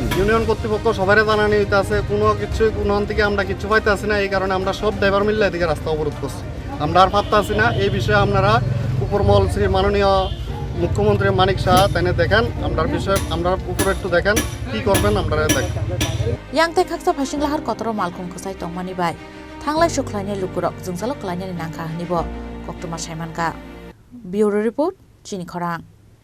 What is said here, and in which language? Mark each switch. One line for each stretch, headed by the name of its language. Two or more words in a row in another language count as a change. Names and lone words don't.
Bangla: ইউনিয়ন কর্তৃপক্ষ সবাই জানানি হইতে আছে, কোনো কিছু কোনো থেকে আমরা কিছু পাইতে আসি না। এই কারণে আমরা সব ড্রাইভার মিললে এদিকে রাস্তা অবরোধ করছি, আমরা আর ভাবতে আসি না। এই বিষয়ে আপনারা উপরমহল শ্রী মাননীয় মুখ্যমন্ত্রী মানিক শাহ তাইনে দেখেন, আমরা বিষয়ে আমরা উপরে একটু দেখেন কি করবেন, আমরা দেখেন।
Kok Borok: यांते खाक्सा फाइसिं लाहार कतरो मालखुं खोसाय तंमानि बाय थांलाय सुख्लायनाय लुकुरक जोंसालो क्लायनानि नांखा हनिबो कक्तमा सायमानका
English: bureau report
Kok Borok: चिनि खरां।